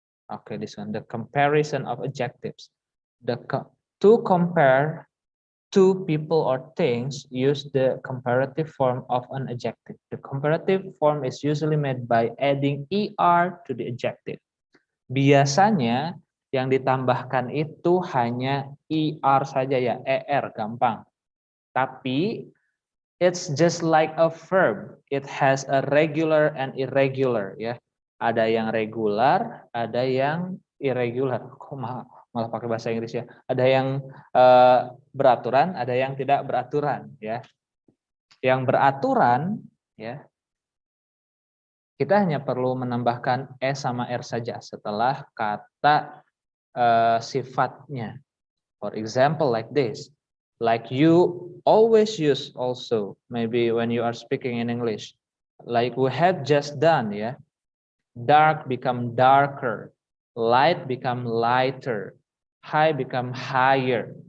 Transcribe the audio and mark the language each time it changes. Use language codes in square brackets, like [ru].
[en] Okay, this one, the comparison of adjectives. To compare two people or things, use the comparative form of an adjective. The comparative form is usually made by adding ER to the adjective. [id] Biasanya yang ditambahkan itu hanya ER saja ya, ER gampang. [en] Tapi it's just like a verb. It has a regular and irregular ya. [id] Ada yang regular, ada yang irregular. Kok malah pakai bahasa Inggris ya. Ada yang beraturan, ada yang tidak beraturan ya. Yang beraturan ya, kita hanya perlu menambahkan e sama r saja setelah kata sifatnya. [en] For example, like this. Like you always use also, maybe when you are speaking in English. Like we have just done ya. Dark become darker. Light become lighter. High become higher.